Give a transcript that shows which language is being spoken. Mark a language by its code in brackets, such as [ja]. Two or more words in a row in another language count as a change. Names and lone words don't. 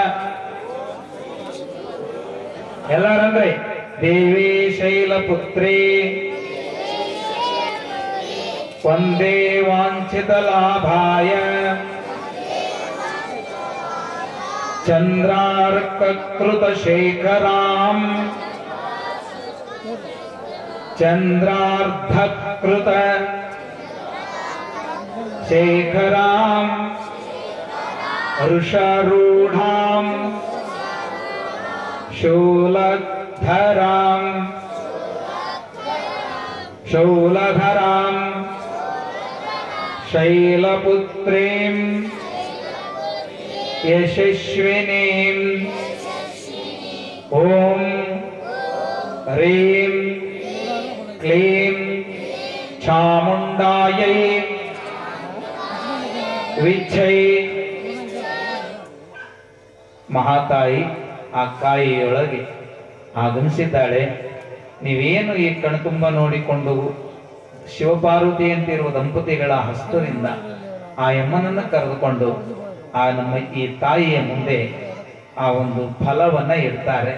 [sa] ಎಲ್ಲರಂದ್ರೆ ದೇವಿ ಶೈಲಪುತ್ರಿ ವಂದೇ ವಾಂಛಿತ ಲಾಭಾಯ ಚಂದ್ರಾರ್ಕೃತ ಶೇಖರಾಂ ಚಂದ್ರಾರ್ಧಕೃತ ಶೇಖರಾಂ ಋಷಾರೂಢಾಂ ಶೂಲಕೃತ शूलधरां शैलपुत्रीं यशस्विनीं ॐ ह्रीं क्लीं चामुण्डायै विच्छै [kn] ಮಹಾತಾಯಿ ಆ ಕಾಯಿಯೊಳಗೆ ಆಗಮಿಸಿದ್ದಾಳೆ. ನೀವೇನು ಈ ಕಣ್ತುಂಬ ನೋಡಿಕೊಂಡು ಶಿವಪಾರ್ವತಿ ಅಂತಿರುವ ದಂಪತಿಗಳ ಹಸ್ತದಿಂದ ಆ ಯಮ್ಮನನ್ನು ಕರೆದುಕೊಂಡು ಆ ನಮ್ಮ ಈ ತಾಯಿಯ ಮುಂದೆ ಆ ಒಂದು ಫಲವನ್ನ ಇಡ್ತಾರೆ.